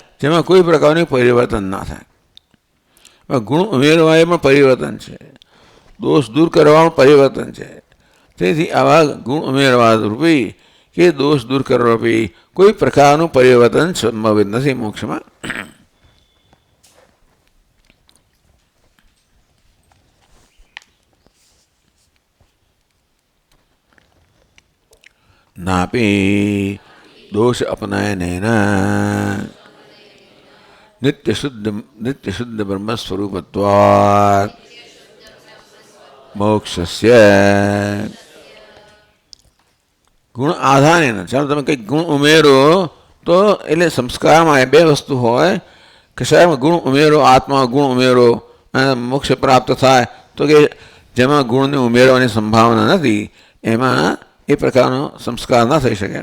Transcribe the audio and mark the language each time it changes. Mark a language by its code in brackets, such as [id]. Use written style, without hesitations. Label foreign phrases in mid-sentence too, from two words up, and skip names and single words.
[gu] જેમાં કોઈ પ્રકારનું પરિવર્તન ના થાય. ગુણ ઉમેરવા એ પણ પરિવર્તન છે, દોષ દૂર કરવામાં પરિવર્તન છે. તેથી આવા ગુણ ઉમેરવા રૂપી કે દોષ દૂર કરવા રૂપી કોઈ પ્રકારનું પરિવર્તન સંભવિત નથી મોક્ષમાં. [sa] नापि दोष अपनयनेन नित्य शुद्ध ब्रह्म स्वरूपत्वात् मोक्षस्य गुण आधारेण. [gu] ચાલો તમે કંઈક ગુણ ઉમેરો તો એટલે સંસ્કારમાં એ બે વસ્તુ હોય. કશાયમાં ગુણ ઉમેરો, આત્મા ગુણ ઉમેરો અને મોક્ષ પ્રાપ્ત થાય, તો કે જેમાં ગુણને ઉમેરવાની સંભાવના નથી એમાં એ પ્રકારનો સંસ્કાર ના થઈ શકે.